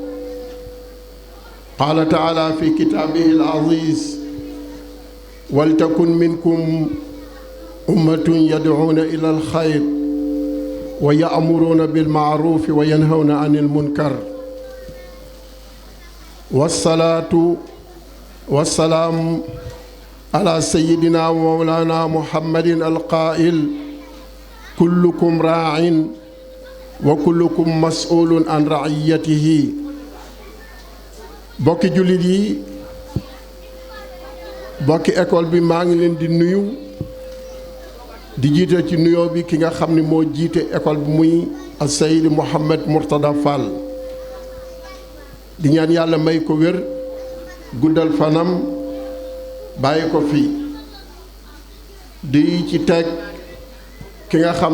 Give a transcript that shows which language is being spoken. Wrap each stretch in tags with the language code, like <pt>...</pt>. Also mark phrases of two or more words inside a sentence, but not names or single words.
<ar>قال تعالى في كتابه العزيز ولتكن منكم أمة يدعون إلى الخير ويأمرون بالمعروف وينهون عن المنكر والصلاة والسلام على سيدنا ومولانا محمد القائل كلكم راع وكلكم مسؤول عن رعيته.</ar> <wo>bokki jullit yi bokki école bi maa ngi leen di nuyu di jiite ci nuyoo bi ki nga xam ni moo jiite école bi muy Seydi Mouhamed Mourtada Fall di ñaan yàlla may ko wér guddal fanam bàyyi ko fi di ci teg ki nga xam</wo>